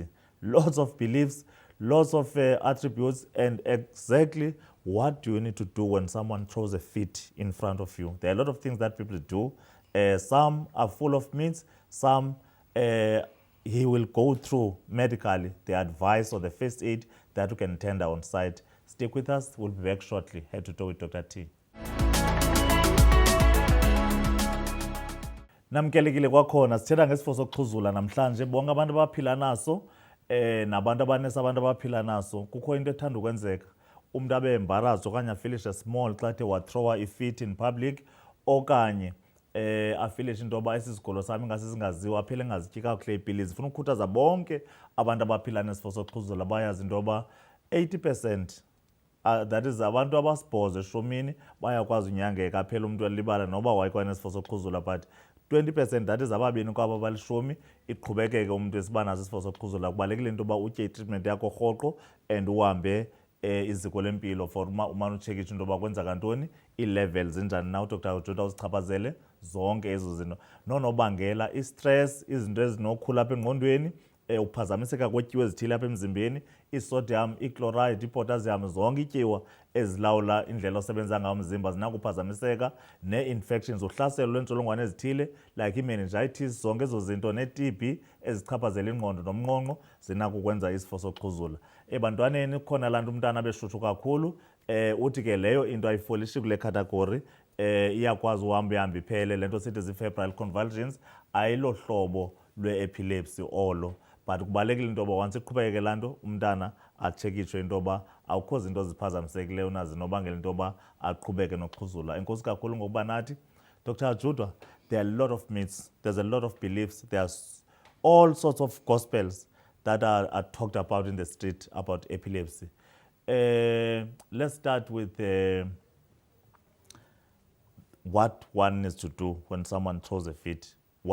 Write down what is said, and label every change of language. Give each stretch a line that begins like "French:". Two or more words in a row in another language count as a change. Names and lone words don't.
English: Lots of beliefs, lots of attributes, and exactly what do you need to do when someone throws a fit in front of you. There are a lot of things that people do. Some are full of myths, some he will go through medically the advice or the first aid that you can tender on site. Stick with us, we'll be back shortly. Head to toe with Dr. T.
Xhosa: Namkelekile kwakhona sithetha ngesifo sokuxhuzula namhlanje. Bonke abantu abaphila naso nabantu abanesa abantu abaphila naso, kukho into ethanda ukwenzeka. Umuntu abe embarrassed okanye afilishe small xa ethe wathrowa ifit
English: in public,
Xhosa: okanye afilishe into yoba esizigulo sami ingase singaziwa, aphele engazityi kakuhle iipilisi. Funa ukukhuthaza bonke abantu abaphila nesifo sokuxhuzula bayazi into yoba 80%,
English: that is
Xhosa: abantu abasibhozo eshumini bayakwazi unyangeka, aphela umuntu elibala noba wayekwanesifo sokuxhuzula,
English: but 20%, that is
Xhosa: ababini kwaba balishumi, iqhubekeke umuntu esibanazo isifo sokuxhuzula. Kubalekile into yoba utye itreatment yakho rhoqo and uhambe iziko lempilo for umane utshekisha into yoba kwenzeka ntoni, ii-levels zinjani na uDr. Judah uzichaphazele zonke ezo zinto. Nonobangela, i-stress, izinto ezinokhula apha engqondweni, ukuphazamiseka kwetyiwa ezithile apha emzimbeni, i-sodium, i-chloride, i-potassium, zonke ityiwa ezilawula indlela osebenza ngayo umzimba zinakuphazamiseka, nee-infections, uhlaselo lwentsholongwane ezithile like i-meningitis, zonke ezo zinto, ne-TB ezichaphazela ingqondo nomnqonqo zinakukwenza isifo sokuxhuzula. Ebantwaneni kukhona laa nto umntana beshushu kakhulu, uthi ke leyo into ayifolishi kule category, iyakwazi uhamba iphele, le nto sithi
English: zi-febrile convulsions,
Xhosa: ayilo hlobo lwe-epilepsy olo. But kubalekile into yoba once iqhubekeke laa nto, umntana atshekishwe into yoba awukho zinto ziphazamisekileyo nazinobangela into yoba aqhubeke nokuxhuzula. Enkosi kakhulu ngokuba nathi.
English: Dr. Judah, there are a lot of myths, there's a lot of beliefs, there's all sorts of gospels that are talked about in the street about epilepsy. Let's start with what one needs to do when someone throws a fit.